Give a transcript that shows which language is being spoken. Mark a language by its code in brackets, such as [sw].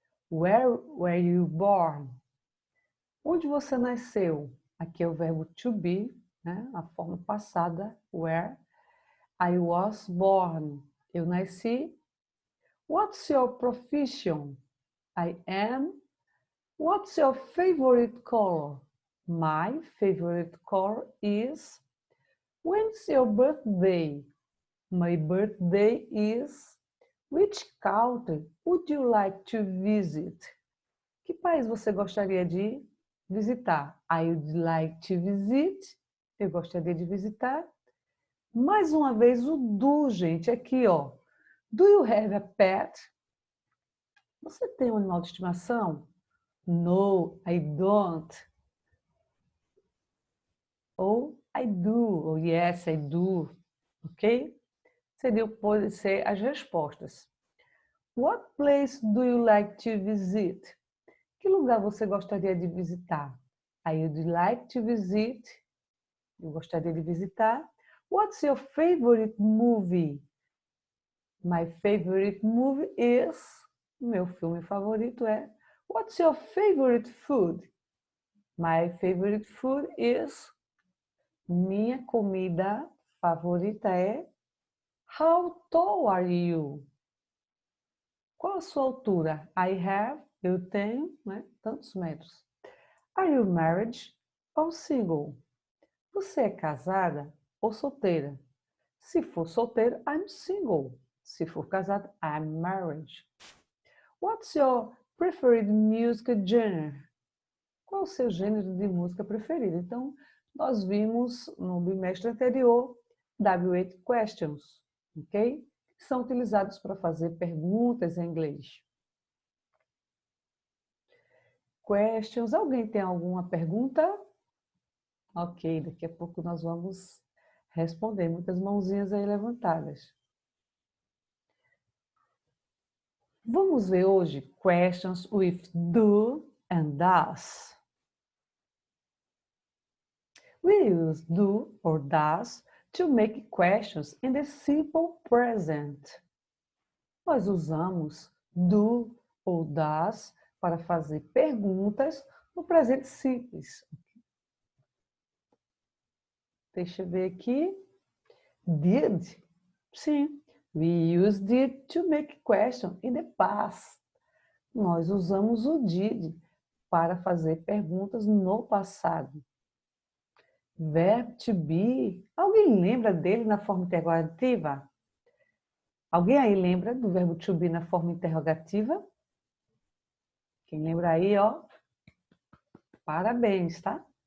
[en] Where were you born? [pt] Onde você nasceu? Aqui é o verbo to be, né? A forma passada, where. [en] I was born. [pt] Eu nasci. [en] What's your profession? I am. What's your favorite color? My favorite color is... When's your birthday? My birthday is... Which country would you like to visit? [pt] Que país você gostaria de visitar? [en] I would like to visit. [pt] Eu gostaria de visitar. Mais uma vez o do, gente, aqui, ó. [en] Do you have a pet? [pt] Você tem um animal de estimação? [en] No, I don't. Ou I do, ou yes, I do. Ok? [pt] Pode ser as respostas. [en] What place do you like to visit? [pt] Que lugar você gostaria de visitar? [en] I would like to visit. [pt] Eu gostaria de visitar. [en] What's your favorite movie? My favorite movie is... [pt] Meu filme favorito é... [en] What's your favorite food? My favorite food is... [pt] Minha comida favorita é... [en] How tall are you? [pt] Qual a sua altura? [en] I have, [pt] eu tenho, né, tantos metros. [en] Are you married or single? [pt] Você é casada ou solteira? Se for solteira, [en] I'm single. [pt] Se for casada, [en] I'm married. What's your preferred music genre? [pt] Qual o seu gênero de música preferido? Então, nós vimos no bimestre anterior W8 questions, ok? Que são utilizados para fazer perguntas em inglês. Questions. Alguém tem alguma pergunta? Ok, daqui a pouco nós vamos responder. Muitas mãozinhas aí levantadas. Vamos ver hoje [en] questions with do and does. We use do or does to make questions in the simple present. [pt] Nós usamos do ou does para fazer perguntas no presente simples. Deixa eu ver aqui. Did? Sim. [en] We use did to make question in the past. [pt] Nós usamos o did para fazer perguntas no passado. [en] Verb to be. [pt] Alguém lembra dele na forma interrogativa? Alguém aí lembra do verbo to be na forma interrogativa? Quem lembra aí, ó, parabéns, tá?